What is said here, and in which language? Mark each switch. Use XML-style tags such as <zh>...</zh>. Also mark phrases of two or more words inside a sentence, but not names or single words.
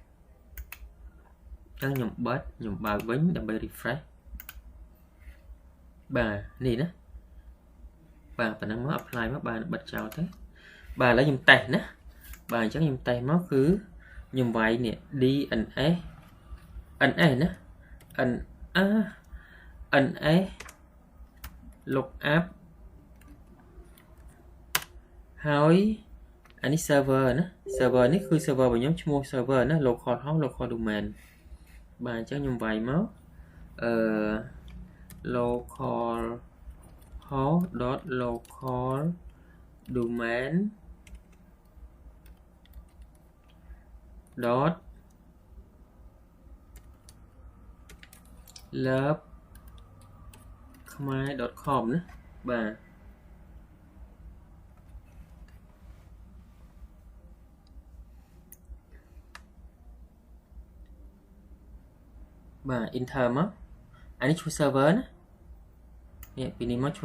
<km>អញ្ចឹងខ្ញុំបើកវិញដើម្បី refresh បាទនេះណាបាទប៉ុណ្ណឹងមក apply មកបាទបិទចោលទៅបាទឥឡូវខ្ញុំតេស្តណាបាទអញ្ចឹងខ្ញុំតេស្តមកគឺខ្ញុំវាយនេះ</km> <en>DNS NS</en> <km>ណា</km> <en>NS lookup</en> <km>ហើយអានេះ server ណា server នេះគឺ server របស់ខ្ញុំឈ្មោះ server ណា</km> <en>local host local domain</en> <km>បាទអញ្ចឹងខ្ញុំវាយមក local</km> <en>host.local domain dot love</en> <km>khmer.com ណាបាទបាទ enter មកអានេះឈ្មោះ server ណានេះពីនេះមកឈ្មោះ</km>